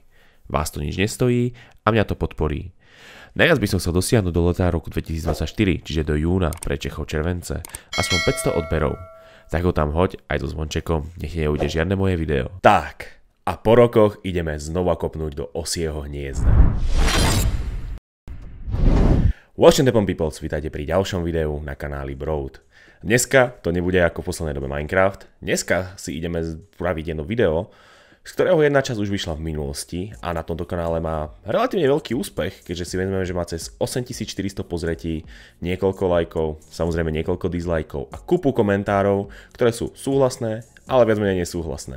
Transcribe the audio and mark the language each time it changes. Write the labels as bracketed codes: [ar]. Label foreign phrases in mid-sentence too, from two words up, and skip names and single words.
[sk] Vás to nič nestojí a mňa to podporí. Najviac by som chcel dosiahnuť do leta roku 2024, čiže do júna pre Čechov července, aspoň 500 odberov. Tak ho tam hoď aj so zvončekom, nech neujde žiadne moje video. Tak, a po rokoch ideme znova kopnúť do osieho hniezda. [en] Watch and people, [sk] vítajte pri ďalšom videu na kanáli Broad. Dneska to nebude ako v poslednej dobe Minecraft. Dneska si ideme spraviť jedno video, z ktorého jedna časť už vyšla v minulosti a na tomto kanále má relatívne veľký úspech, keďže si vezmeme, že má cez 8400 pozretí, niekoľko lajkov, samozrejme niekoľko dislajkov a kupu komentárov, ktoré sú súhlasné, ale viac menej nesúhlasné.